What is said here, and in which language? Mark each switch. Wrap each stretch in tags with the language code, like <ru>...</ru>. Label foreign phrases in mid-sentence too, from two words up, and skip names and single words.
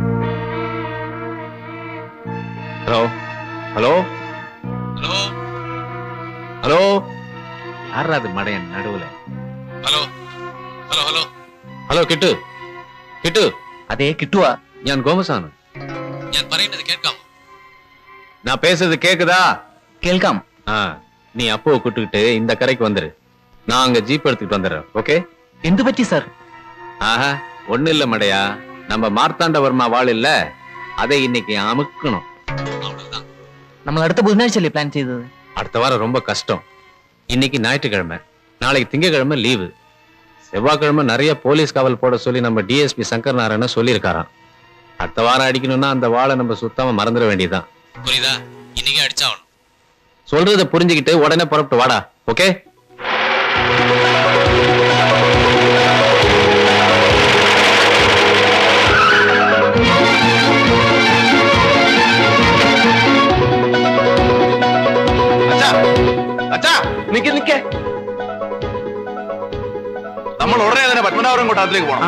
<ml>ഹലോ ഹലോ ഹലോ ഹലോ ആരാത് മടയൻ നടുവിലെ? ഹലോ ഹലോ ഹലോ ഹലോ കിട്ടു കിട്ടു. അതേ കിട്ടുവാ. ഞാൻ ഗോമസാണ്. ഞാൻ പറയുന്നത് കേൾക്കാം?</ml> <ta>நான் பேசுறது கேக்குதா?</ta> <ml>കേൾക്കാം.</ml> <ta>நீ அப்போ கூட்டுக்கிட்டு இந்த கரைக்கு வந்துரு. நான் அங்க ஜீப் எடுத்துக்கிட்டு வந்துடுறேன். ஓகே?</ta> <ml>എന്ത് പറ്റി സാർ?</ml> <ta>ஒண்ணு இல்ல மடையா, நம்ம மார்த்தாண்டவர்மா வாழ் இல்ல, அதை இன்னைக்கு அமுக்கணும்.</ta> <ml>നമ്മൾ അടുത്ത ബുധനാഴ്ചയല്ലേ പ്ലാൻ ചെയ്തത്?</ml> <ta>அடுத்த வாரம் ரொம்ப கஷ்டம். இன்னைக்கு ஞாயிற்றுக்கிழமை, நாளைக்கு திங்கக்கிழமை லீவு. செவ்வாய்க்கிழமை நிறைய போலீஸ் காவல் போட சொல்லி நம்ம டிஎஸ்பி சங்கர் நாராயண சொல்லியிருக்காராம். அடுத்த வாரம் அடிக்கணும்னா அந்த வாழை நம்ம சுத்தமா மறந்துட வேண்டியதுதான். புரியுதா? இன்னைக்கு அடிச்சாகணும். சொல்றத புரிஞ்சுக்கிட்டு உடனே புறப்பட்டு வாடா. ஓகே?</ta> <ml>നിക്ക് നമ്മൾ ഉടനെ തന്നെ പത്മനാഭപുരം കൊട്ടാരത്തിലേക്ക് പോകണം.</ml>